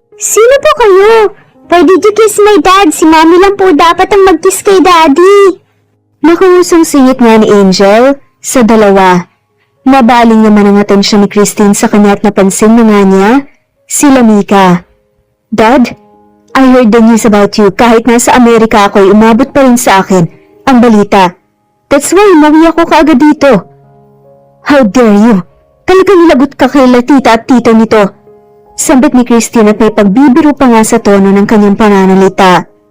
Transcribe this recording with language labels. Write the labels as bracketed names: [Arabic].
[Filipino] Sino po kayo? [English] Why did you kiss my dad? [Filipino] Si mami lang po dapat ang mag-kiss kay daddy. Nakungusong singit nga ni Angel sa dalawa. Nabaling naman ang atensyon ni Christine sa kanya at napansin na nga niya sila Mika. [English] Dad, I heard the news about you. [Filipino] Kahit nasa Amerika ako ay umabot pa rin sa akin ang balita. [English] That's why [Filipino] umuwi ako kaagad dito. [English] How dare you? [Filipino] Talagang lagot ka kay tita at tito nito. Sambit ni Christine at may pagbibiro pa nga sa tono ng kanyang pananalita.